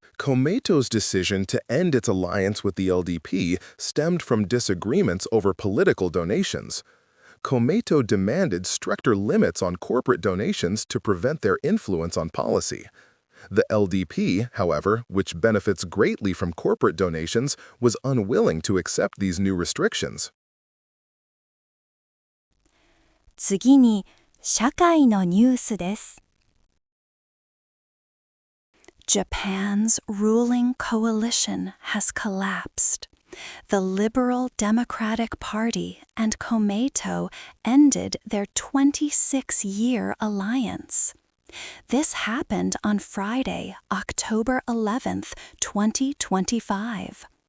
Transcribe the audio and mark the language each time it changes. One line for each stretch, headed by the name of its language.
English: Komeito's decision to end its alliance with the LDP stemmed from disagreements over political donations. Komeito demanded stricter limits on corporate donations to prevent their influence on policy. The LDP, however, which benefits greatly from corporate donations, was unwilling to accept these new restrictions.
Japanese: 次に、社会のニュースです。
English: Japan's ruling coalition has collapsed. The Liberal Democratic Party and Komeito ended their 26-year alliance. This happened on Friday, October 11th, 2025.